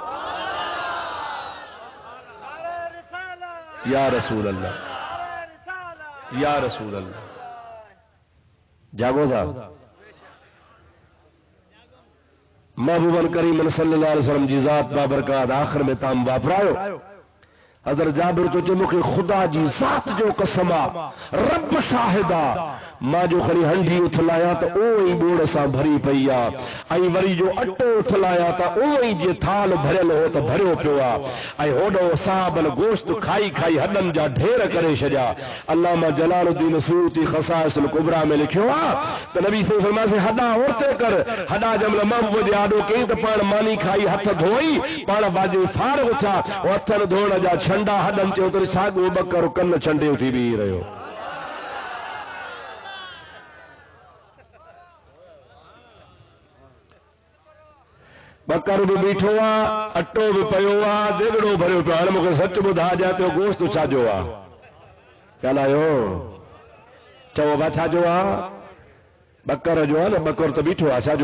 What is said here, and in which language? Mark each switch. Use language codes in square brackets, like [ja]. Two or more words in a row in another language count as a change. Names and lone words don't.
[ar] يا رسول الله يا رسول الله [sd] जागो था महबूबन करीम [ar] صلى الله عليه وسلم [sd] जी ज़ात बाबरकात आखिर में ताम वापरायो हज़रत जाबिर तो चे मूंखे ख़ुदा जी ज़ात जो कसम आ रब शाहिदा मां जो खणी हंडी उथलाया तो ओई बोड़ सां भरी पई आ ऐं वरी जो अटो उथलाया तो ओई जे थाल भरियल हो तो भरियो पियो आ ऐं होॾो साबल गोश्त खाई खाई हॾनि जा ढेर करे छॾिया अल्लामा जलालुद्दीन सूती ख़साइसुल कुबरा में लिखियो आ त नबी से फरमासे हॾा औरते कर हॾा जमल महबूब जे आॾो कई त पाण मानी खाई हथ धोई पाण बाजे फारग थिया हथनि धोइण जा छंडा हॾनि चयो त साॻियो बकर कन छंडे उथी बीही रहियो बकर भी बीठो आ अटो भी पयो आ देगड़ो भरियो पियो हाणे मूंखे सच ॿुधा जाते गोश्त छाजो आ ॻाल्हायो चओ बा छाजो आ बकर जो आ न बकर त बीठो आ छाजो